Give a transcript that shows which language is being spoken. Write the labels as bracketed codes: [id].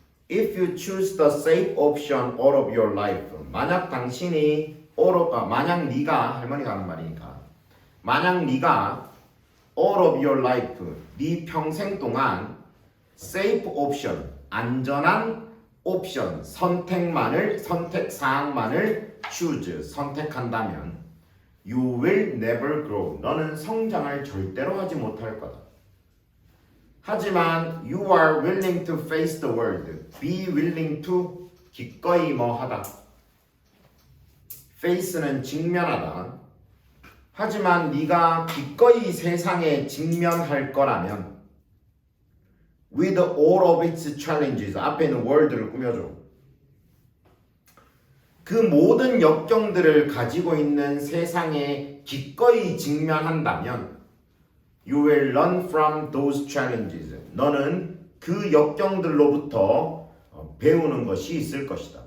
[en] If you choose the safe option all of your life, [ko] 만약 당신이 만약 네가 할머니가 하는 말이니까 [en] 만약 네가 all of your life [ko] 네 평생 동안 [en] safe option 안전한 옵션 선택 사항만을 choose 선택한다면 you will never grow [ko] 너는 성장을 절대로 하지 못할 거다. 하지만 [en] you are willing to face the world be willing to [ko] 기꺼이 뭐 하다 [en] face는 직면하다. [ko] 하지만 네가 기꺼이 세상에 직면할 거라면 [en] with all of its challenges [ko] 앞에 있는 world를 꾸며줘. 그 모든 역경들을 가지고 있는 세상에 기꺼이 직면한다면 [en] you will learn from those challenges [ko] 너는 그 역경들로부터 배우는 것이 있을 것이다.